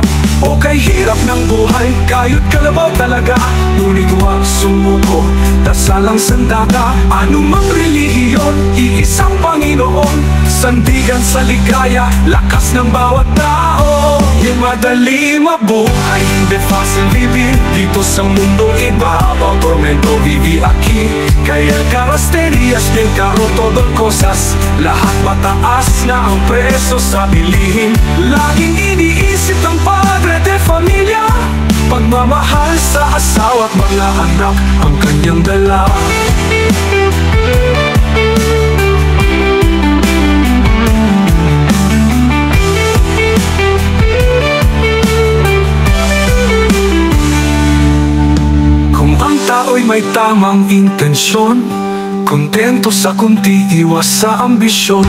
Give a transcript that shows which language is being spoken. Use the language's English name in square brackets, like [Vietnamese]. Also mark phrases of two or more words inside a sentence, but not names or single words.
[Filipino] O kay hirap ng buhay, kayod kalabaw talaga. Ngunit huwag sumuko, dasalang sandata. Anumang relihiyon, iisang Panginoon, sandigan sa ligaya, lakas ng bawat tao. Di madali mabuhay, hindi [Spanish] fácil vivir [Filipino] dito sa mundong ibabaw, [Spanish] tormento vivi aquí. Kaya carrocerías, del carro, todo cosas, [Filipino] lahat mataas na ang preso sa bilihin. Laging iniisip ng [Spanish] padre de familia, [Filipino] pagmamahal sa asawa at mga anak ang kanyang dala. Tao'y may tamang intensyon, kontento sa kunti, iwas sa ambisyon.